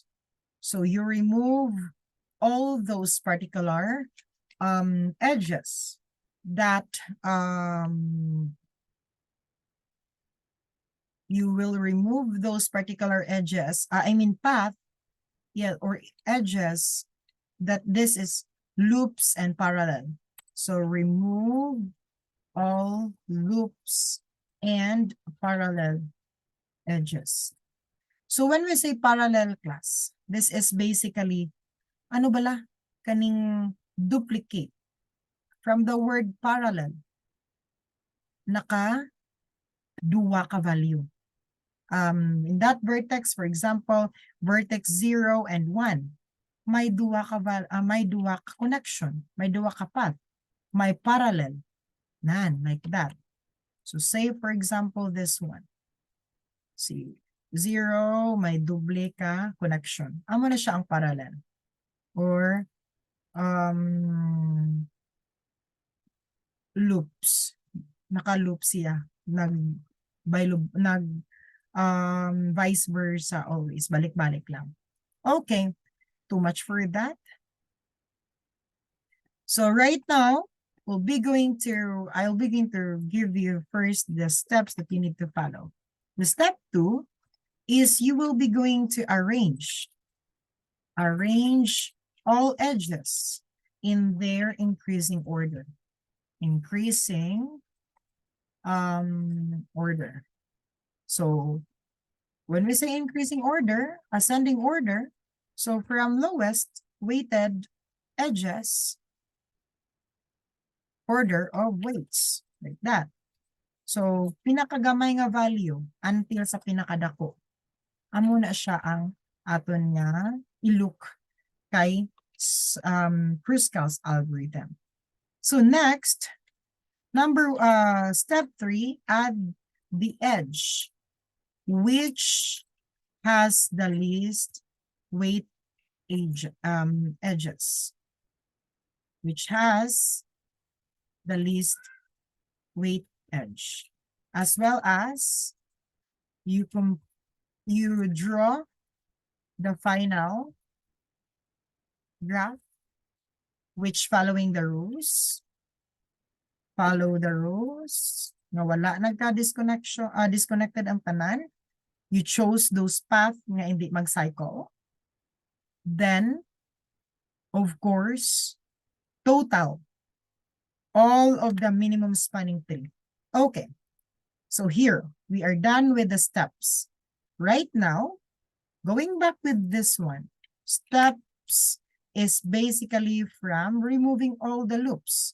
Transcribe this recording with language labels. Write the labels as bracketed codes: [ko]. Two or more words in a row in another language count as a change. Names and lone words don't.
[en] So you remove all those particular edges that you will remove those particular edges, path, or edges that this is loops and parallel. So remove all loops and parallel edges. So when we say parallel class, this is basically, [hil] ano bala? [en] Kaning duplicate. From the word parallel, [hil] naka-duwa ka value. [en] In that vertex, for example, vertex 0 and 1, [hil] may duwa ka connection, may duwa ka path, may parallel, [en] like that. So say for example this one. [hil] See, 0 may double ka connection. Amo na siya ang parallel. [en] Or loops. [hil] Naka-loop siya. [en] Vice versa always. [hil] Balik-balik lang. [en] Okay. Too much for that. So right now, I'll be going to give you first the steps that you need to follow. The step 2 is you will be going to arrange all edges in their increasing order. Order. So when we say increasing order, ascending order, so from lowest weighted edges, order of weights, like that. [hil] So pinakagamay nga value until sa pinakadako. Amo na siya ang aton nga i-look kay Kruskal's algorithm. [en] So next, step 3, add the edge which has the least weight edges, which has the least weight edge, as well as you draw the final graph which following the rules. Follow the rules. [hil] Na wala disconnected ang tanan. [en] You chose those path [hil] nga hindi mag-cycle. [en] Then, of course, total all of the minimum spanning tree. Okay. So here, we are done with the steps. Right now, going back with this one, steps is basically from removing all the loops.